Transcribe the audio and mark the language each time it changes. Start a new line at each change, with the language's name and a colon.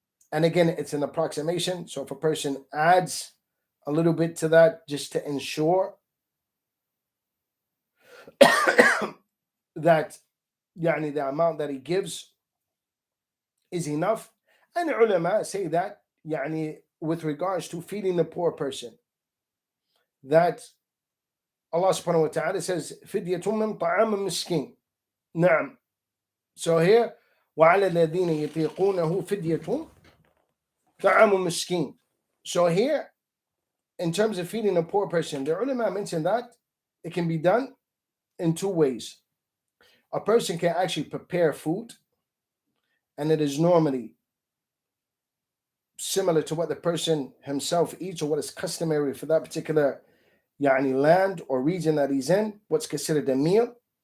English: And again, it's an approximation, so if a person adds a little bit to that just to ensure that يعني the amount that he gives is enough. And the ulama say that يعني with regards to feeding the poor person, that Allah subhanahu wa ta'ala says
Arabic: فِدْيَةٌ مِّن طَعَامٍ مِسْكِينٍ. نعم.
English: So here
Arabic: وَعَلَى الَّذِينَ يُطِيقُونَهُ فِدْيَةٌ طَعَامٌ مِسْكِينٍ.
English: So here, in terms of feeding a poor person, the ulama mentioned that it can be done in 2 ways. A person can actually prepare food, and it is normally similar to what the person himself eats or what is customary for that particular land or region that he's in, what's considered a meal.